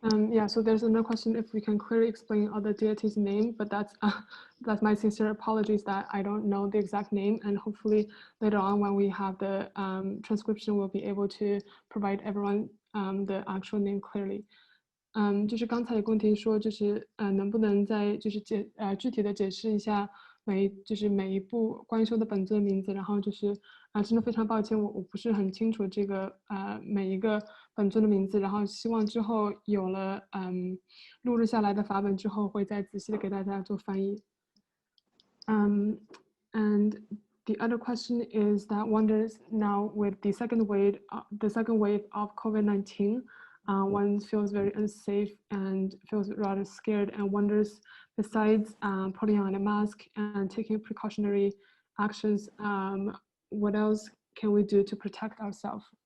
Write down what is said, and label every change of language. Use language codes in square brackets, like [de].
[en] Yeah, so there's another question if we can clearly explain other deities' name, but that's my sincere apologies that I don't know the exact name, and hopefully later on when we have the transcription, we'll be able to provide everyone the actual name clearly. [zh] 就是刚才有个问题说，就是能不能再就是具体的解释一下每一部观修的本尊的名字，然后就是真的非常抱歉，我不是很清楚这个每一个本尊的名字，然后希望之后有了录制下来的法本之后，会再仔细的给大家做翻译。 [en] And the other question is that wonders now with the second wave of COVID-19. One feels very unsafe and feels rather scared and wonders, besides putting on a mask and taking precautionary actions, what else can we do to protect ourselves?